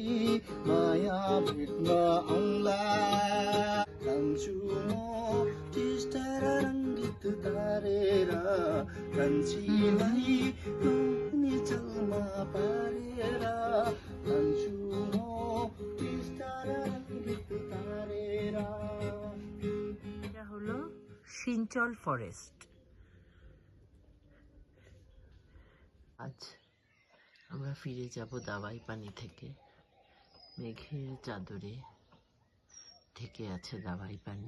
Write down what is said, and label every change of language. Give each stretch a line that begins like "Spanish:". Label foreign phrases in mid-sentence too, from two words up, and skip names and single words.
Nepali: माया भेट्न आउँला कान्छु म टिस्टा रङ्गित तारेर कान्छीलाई निचलमा पारेर कान्छु म टिस्टा रङ्गित तारेर।
Bangla: এটা হলো সিঞ্চল ফরেস্ট। আজ আমরা ফিরে যাব দাওয়াই পানি থেকে। মেঘের চাদরে ঢেকে আছে দাওয়াই পানি।